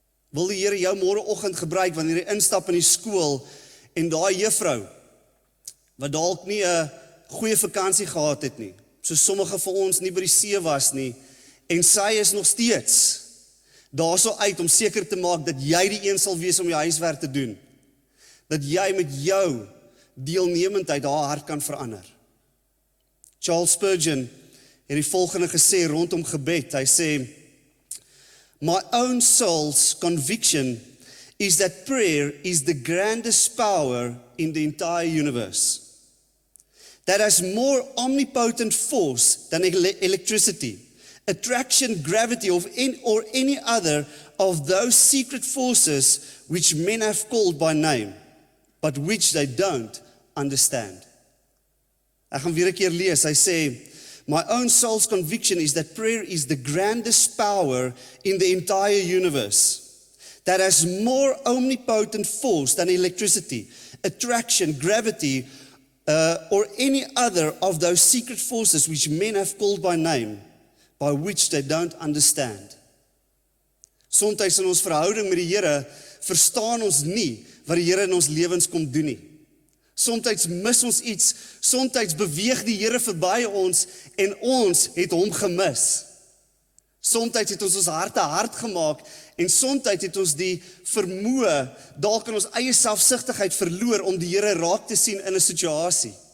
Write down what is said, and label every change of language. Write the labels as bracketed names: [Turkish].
[Afrikaans] Wil die Here jou môreoggend gebruik wanneer jy instap in die skool en daai juffrou wat dalk nie 'n goeie vakansie gehad het nie, so sommige van ons nie by die see was nie, en sy is nog steeds daarso uit om seker te maak dat jy die een sal wees om jou huiswerk te doen, dat jy met jou deelnemendheid haar hart kan verander. Charles Spurgeon het die volgende gesê rondom gebed. Hy sê, [English] my own soul's conviction is that prayer is the grandest power in the entire universe. That has more omnipotent force than electricity, attraction, gravity, or any other of those secret forces which men have called by name, but which they don't understand. [Afrikaans] Ek gaan weer 'n keer lees. Hy sê, [English] my own soul's conviction is that prayer is the grandest power in the entire universe, that has more omnipotent force than electricity, attraction, gravity, or any other of those secret forces which men have called by name, by which they don't understand. [Afrikaans] Soms in ons verhouding met die Here verstaan ons nie wat die Here in ons lewens kom doen nie. Soms mis ons iets, soms beweeg die Here verby ons en ons het hom gemis. Soms het ons harte hard gemaak en soms het ons die vermoë dalk in ons eie selfsugtigheid verloor om die Here raak te sien in 'n situasie.